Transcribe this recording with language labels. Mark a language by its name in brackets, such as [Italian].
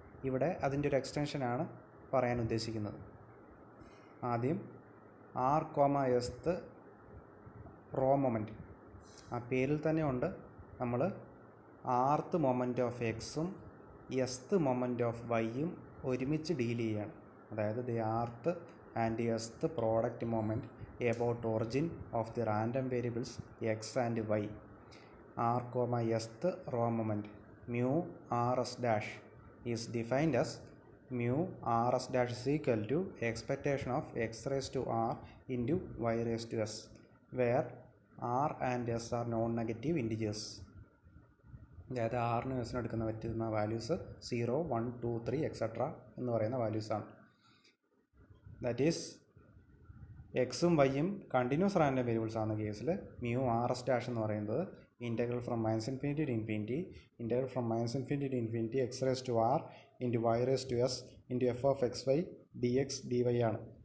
[Malayalam] ഇവിടെ അതിൻ്റെ ഒരു എക്സ്റ്റൻഷനാണ് പറയാൻ ഉദ്ദേശിക്കുന്നത്. ആദ്യം ആർ എസ്ത് റോ മൊമെൻറ്റ്, ആ പേരിൽ തന്നെ ഉണ്ട്. നമ്മൾ ആർത്ത് മൊമെൻറ്റ് ഓഫ് എക്സും എസ്ത് മൊമെൻറ്റ് ഓഫ് വൈയും ഒരുമിച്ച് ഡീൽ ചെയ്യുകയാണ്. [English] അതായത് the rth and sth product moment about origin of the random variables X and Y. R sth raw moment mu R S dash is defined as mu rs dash is equal to expectation of x raised to r into y raised to s, where r and s are non-negative integers. [Malayalam] അതായത് ആറിന് എസിന് എടുക്കുന്ന പറ്റുന്ന values 0, 1, 2, 3 etcetera എന്ന് പറയുന്ന വാല്യൂസാണ്. [English] that is എക്സും വൈയും continuous random variables [Malayalam] ആകുന്ന കേസിൽ [English] mu R S dash [Malayalam] എന്ന് പറയുന്നത് [English] Integral from minus infinity to infinity integral from minus infinity to infinity X raise to R into Y raise to S into F of X Y D X D Y ആണ്.